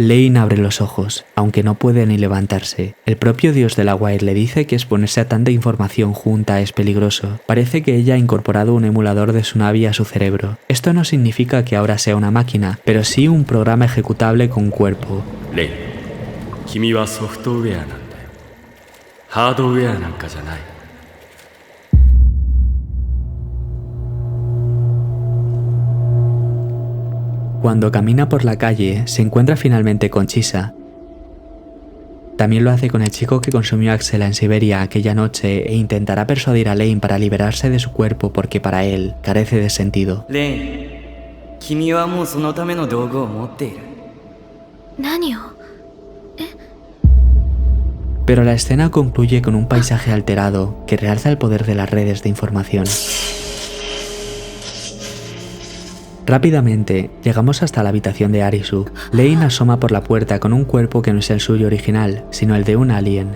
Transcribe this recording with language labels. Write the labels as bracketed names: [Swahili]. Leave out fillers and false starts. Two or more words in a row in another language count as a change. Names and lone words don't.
[Spanish] Lane abre los ojos, aunque no puede ni levantarse. El propio dios de la Wild le dice que exponerse a tanta información junta es peligroso. Parece que ella ha incorporado un emulador de Tsunabi a su cerebro. Esto no significa que ahora sea una máquina, pero sí un programa ejecutable con cuerpo. [Japanese] Lane, 君はソフトウェアなんだよ。ハードウェアなんかじゃない。 [Spanish] Cuando camina por la calle, se encuentra finalmente con Chisa. También lo hace con el chico que consumió a Axela en Siberia aquella noche e intentará persuadir a Lane para liberarse de su cuerpo porque para él carece de sentido. [Japanese] Lane, 君はもうそのための道具を持っている。何を？ [Spanish] Pero la escena concluye con un paisaje alterado que realza el poder de las redes de información. Rápidamente, llegamos hasta la habitación de Arisu. Lane asoma por la puerta con un cuerpo que no es el suyo original, sino el de un alien.